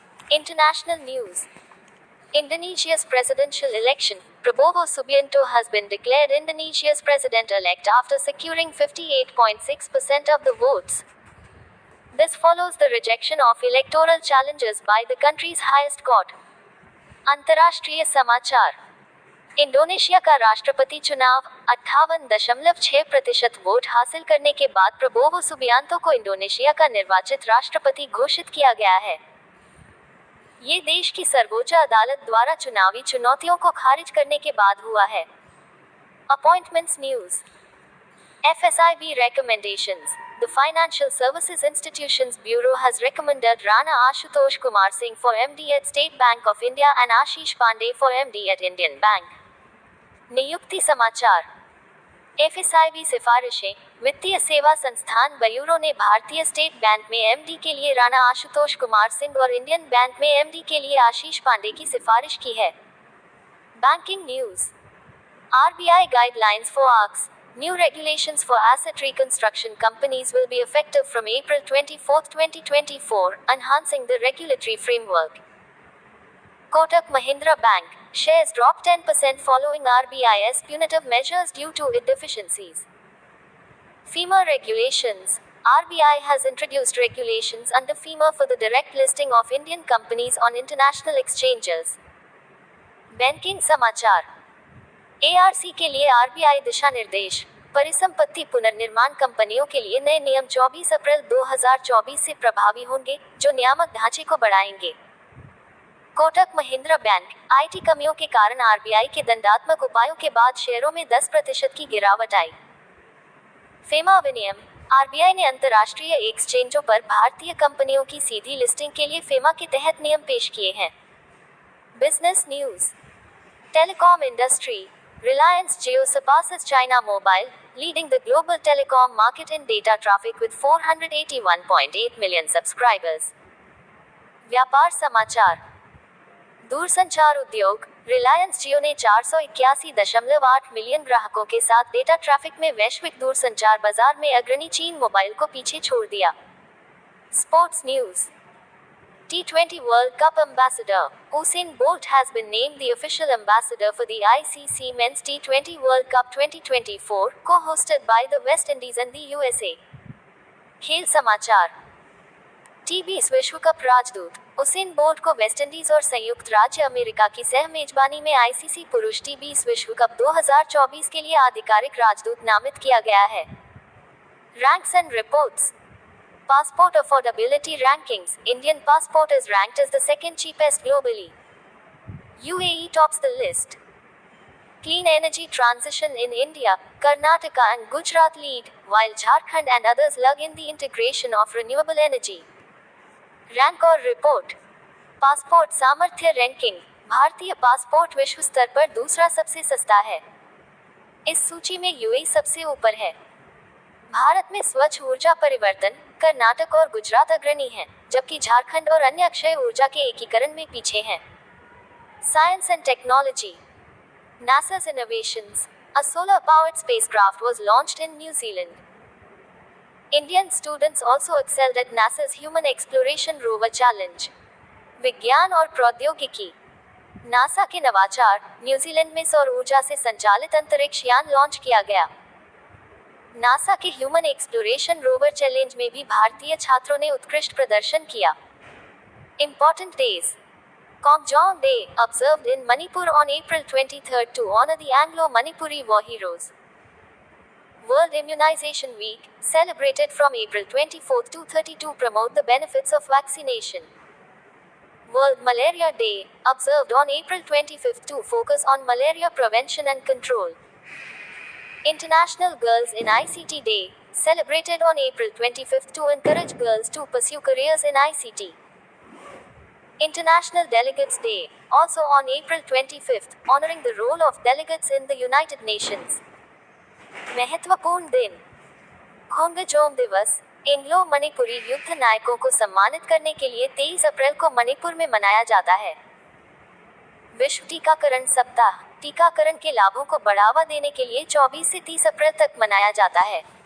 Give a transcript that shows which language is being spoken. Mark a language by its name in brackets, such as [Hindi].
[English] International news. Indonesia's presidential election. Prabowo Subianto has been declared Indonesia's president-elect after securing 58.6% of the votes. This follows the rejection of electoral challenges by the country's highest court. [Hindi] अंतर्राष्ट्रीय समाचार. Indonesia का राष्ट्रपति चुनाव 58.6% vote हासिल करने के बाद Prabowo Subianto को इंडोनेशिया का निर्वाचित राष्ट्रपति घोषित किया गया है. ये देश की सर्वोच्च अदालत द्वारा चुनावी चुनौतियों को खारिज करने के बाद हुआ है. [English] Appointments news. FSIB recommendations. The Financial Services Institutions Bureau has recommended Rana Ashutosh Kumar Singh for MD at State Bank of India and Ashish Pandey for MD at Indian Bank. [Hindi] नियुक्ति समाचार. FSIB सिफारिशें. वित्तीय सेवा संस्थान bureau ने भारतीय state bank में MD के लिए राणा आशुतोष कुमार सिंह और इंडियन बैंक में MD के लिए आशीष पांडे की सिफारिश की है. [English] Banking news. RBI guidelines for ARCs. New regulations for asset reconstruction companies will be effective from April 24, 2024, enhancing the regulatory framework. Kotak Mahindra Bank shares dropped 10% following RBI's punitive measures due to its deficiencies. FEMA regulations. RBI has introduced regulations under FEMA for the direct listing of Indian companies on international exchanges. [Hindi] Banking समाचार. ARC के लिए RBI दिशा निर्देश. परिसंपत्ति पुनर्निर्माण कंपनियों के लिए नए नियम 24 अप्रैल 2024 से प्रभावी होंगे, जो नियामक ढांचे को बढ़ाएंगे. कोटक महिंद्रा बैंक. IT कमियों के कारण RBI के दंडात्मक उपायों के बाद शेयरों में 10% की गिरावट आई. फेमा विनियम. RBI ने अंतर्राष्ट्रीय एक्सचेंजों पर भारतीय कंपनियों की सीधी लिस्टिंग के लिए फेमा के तहत नियम पेश किए हैं. [English] Business news. Telecom industry. Reliance Jio surpasses China Mobile, leading the global telecom market in data traffic with 481.8 million subscribers. [Hindi] व्यापार समाचार. दूरसंचार उद्योग. रिलायंस जियो ने 481.8 मिलियन ग्राहकों के साथ डेटा ट्रैफिक में वैश्विक दूरसंचार बाजार में अग्रणी चीन मोबाइल को पीछे छोड़ दिया. [English] Sports news. T20 World Cup Ambassador. Usain Bolt has been named the official ambassador for the ICC Men's T20 World Cup 2024, co-hosted by the West Indies and the USA. [Hindi] खेल समाचार. टी20 विश्व कप राजदूत. Usain bolt को West Indies और संयुक्त राज्य America की सह मेजबानी में ICC पुरुष T20 विश्व कप 2024 के लिए आधिकारिक राजदूत नामित किया गया है. [English] Ranks and reports. Passport affordability rankings. Indian passport is ranked as the second cheapest globally. UAE tops the list. Clean energy transition in India. Karnataka and Gujarat lead, while Jharkhand and others lug in the integration of renewable energy. Rank और report. [Hindi] Passport सामर्थ्य ranking. भारतीय passport विश्व स्तर पर दूसरा सबसे सस्ता है. इस सूची में UAE सबसे ऊपर है. भारत में स्वच्छ ऊर्जा परिवर्तन. कर्नाटक और गुजरात अग्रणी हैं, जबकि झारखंड और अन्य अक्षय ऊर्जा के एकीकरण में पीछे हैं. [English] Science and technology. NASA's innovations. A solar-powered spacecraft was launched in New Zealand. Indian students also excelled at NASA's Human Exploration Rover Challenge. [Hindi] विज्ञान और प्रौद्योगिकी. नासा के नवाचार. न्यूजीलैंड में सौर ऊर्जा से संचालित अंतरिक्ष यान लॉन्च किया गया. नासा के ह्यूमन एक्सप्लोरेशन रोवर चैलेंज में भी भारतीय छात्रों ने उत्कृष्ट प्रदर्शन किया. [English] Important days. Kongjong Day, observed in Manipur on April 23 to honor the Anglo-Manipuri war heroes. World Immunization Week, celebrated from April 24 to 30 to promote the benefits of vaccination. World Malaria Day, observed on April 25 to focus on malaria prevention and control. International Girls in ICT Day, celebrated on April 25 to encourage girls to pursue careers in ICT. International Delegates Day, also on April 25, honoring the role of delegates in the United Nations. [Hindi] महत्वपूर्ण दिन. खोंगजोम दिवस. Anglo Manipuri युद्ध नायकों को सम्मानित करने के लिए 23 अप्रैल को मणिपुर में मनाया जाता है. विश्व टीकाकरण सप्ताह टीकाकरण के लाभों को बढ़ावा देने के लिए 24 से 30 अप्रैल तक मनाया जाता है।